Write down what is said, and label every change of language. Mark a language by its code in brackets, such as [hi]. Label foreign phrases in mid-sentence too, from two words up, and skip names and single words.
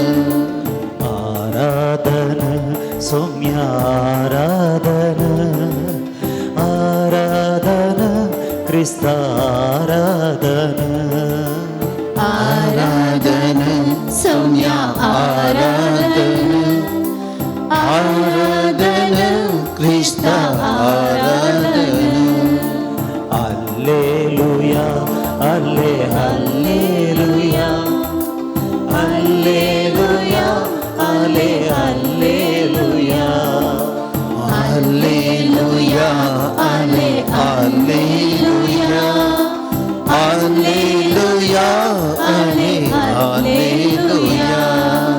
[hi] आराधन सौम्य आराधन आराधन क्रिस्त आराधन आराधन सौम्य आराधन आराधन क्रिस्त आराधन [la] Alleluia, alle, alleluia, alleluia, alle, alleluia, alleluia, alle, alleluia, alleluia, alle, alleluia.